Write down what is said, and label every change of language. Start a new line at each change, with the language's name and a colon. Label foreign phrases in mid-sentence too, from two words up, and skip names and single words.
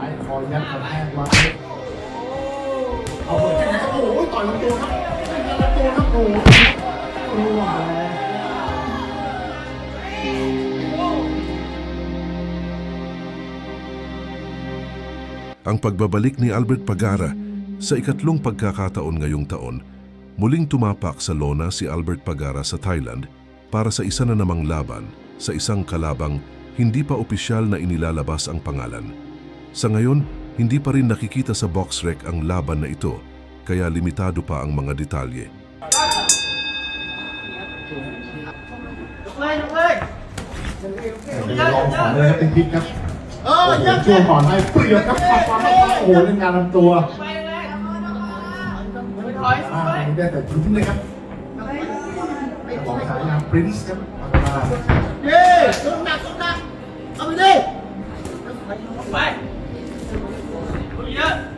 Thai: อยัดกระแทกไว้เอาเปิดยังไงครับโอ้โหต่อยลำตัวครับลำตัวครับโอ้โหร่วงแล้ว
Filipino: Ang pagbabalik ni Albert Pagara sa ikatlong pagkakataon ngayong taon, muling tumapak sa lona si Albert Pagara sa Thailand para sa isa na namang laban sa isang kalabang hindi pa opisyal na inilalabas ang pangalan. Sa ngayon, hindi pa rin nakikita sa BoxRec ang laban na ito, kaya limitado pa ang mga detalye.
Thai: ช่วงก่อนให้เปรียบครับปัดความโอ้โหเล่นงานลำตัวได้แต่ยิ้มเลยครับของสายงานปรินซ์ครับเย้สุดหนักเอาไปดิไปเยอะ